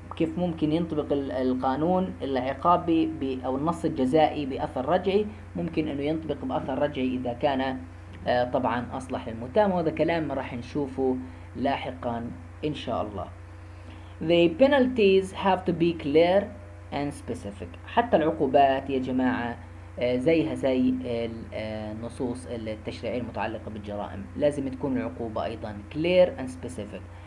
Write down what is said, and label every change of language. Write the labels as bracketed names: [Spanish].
[Arabic] كيف ممكن ينطبق القانون العقابي أو النص الجزائي بأثر رجعي، ممكن أنه ينطبق بأثر رجعي إذا كان طبعا أصلح للمتهم، وهذا كلام راح نشوفه لاحقا إن شاء الله. [English] The penalties have to be clear and specific. [Arabic] حتى العقوبات يا جماعة زيها زي النصوص التشريعية المتعلقة بالجرائم، لازم تكون العقوبة أيضا [English] clear and specific.